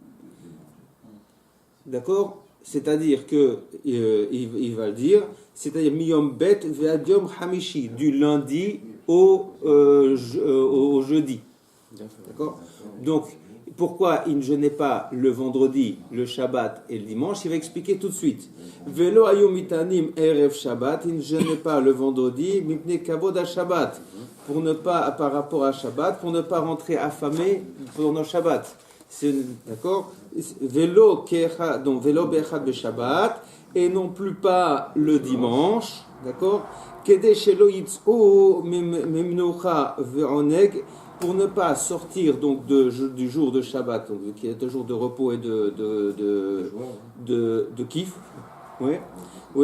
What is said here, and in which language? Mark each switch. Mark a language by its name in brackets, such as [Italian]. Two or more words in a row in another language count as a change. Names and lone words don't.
[French] D'accord? C'est-à-dire que, il va le dire, c'est-à-dire [Hebrew] מיום ב ועד חמישי, [French] du lundi au jeudi. D'accord? Donc, pourquoi il ne jeûnait pas le vendredi, le Shabbat et le dimanche? Il va expliquer tout de suite. [Hebrew] ולא היו מתענים ערב שבת, [French] il ne jeûnait pas le vendredi, [Hebrew] מפני כבוד השבת, [French] pour ne pas, par rapport à Shabbat, pour ne pas rentrer affamé pendant Shabbat. D'accord? [Hebrew] ולא באחד בשבת, [French] et non plus pas le dimanche. D'accord? Pour ne pas sortir donc du jour de Shabbat, donc, qui est un jour de repos et de kiff. Oui. Oui.